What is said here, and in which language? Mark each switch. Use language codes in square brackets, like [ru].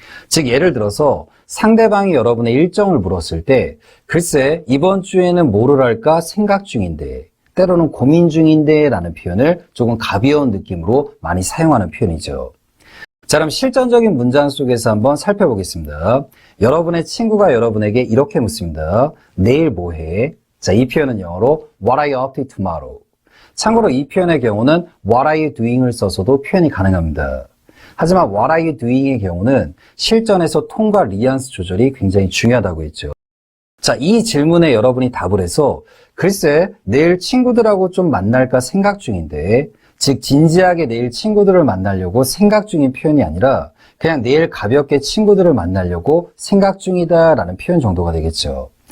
[ko] 즉 예를 들어서 상대방이 여러분의 일정을 물었을 때 글쎄 이번 주에는 뭐를 할까 생각 중인데, 때로는 고민 중인데 라는 표현을 조금 가벼운 느낌으로 많이 사용하는 표현이죠. 자, 그럼 실전적인 문장 속에서 한번 살펴보겠습니다. 여러분의 친구가 여러분에게 이렇게 묻습니다. 내일 뭐 해? 자, 이 표현은 영어로 [en] What are you up to tomorrow? [ko] 참고로 이 표현의 경우는 What are you doing을 써서도 표현이 가능합니다. 하지만 What are you doing의 경우는 실전에서 톤과 뉘앙스 조절이 굉장히 중요하다고 했죠. 자, 이 질문에 여러분이 답을 해서 글쎄 내일 친구들하고 좀 만날까 생각 중인데, 즉 진지하게 내일 친구들을 만나려고 생각 중인 표현이 아니라 그냥 내일 가볍게 친구들을 만나려고 생각 중이다 라는 표현 정도가 되겠죠.